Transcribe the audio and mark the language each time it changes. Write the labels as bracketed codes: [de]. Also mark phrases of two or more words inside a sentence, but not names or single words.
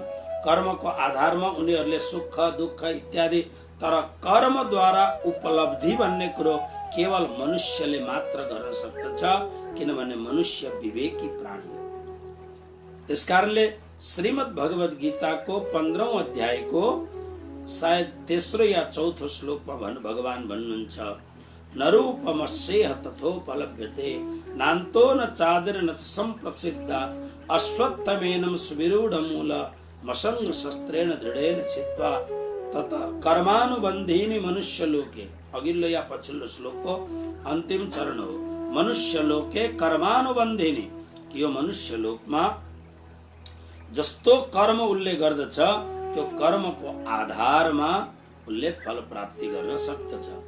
[ne] कर्मको आधारमा उनीहरूले सुख दुःख इत्यादि तर कर्मद्वारा उपलब्धि भन्ने कुरो केवल मनुष्यले मात्र गर्न सक्दछ, किनभने मनुष्य विवेकी प्राणी हो। त्यसकारणले श्रीमद् भगवत गीताको 15औं अध्यायको सायद तेस्रो या चौथो श्लोकमा भगवान भन्नुहुन्छ, [sa] नरूपमस्येह तथोपलभ्यते नान्तो न चादिर न संप्रसिद्ध अश्वत्थमेनं सुविरूढमूल मसंग शस्त्रेण दृढेन छित्त्वा तत कर्मानुबन्धीनि मनुष्यलोके। [ne] अघिल्लो या पछिल्लो श्लोकको अन्तिम चरण हो। [sa] मनुष्यलोके कर्मानुबन्धीनि, [ne] यो मनुष्यलोकमा जस्तो कर्म उसले गर्दछ त्यो कर्मको आधारमा उसले फल प्राप्ति गर्न सक्दछ।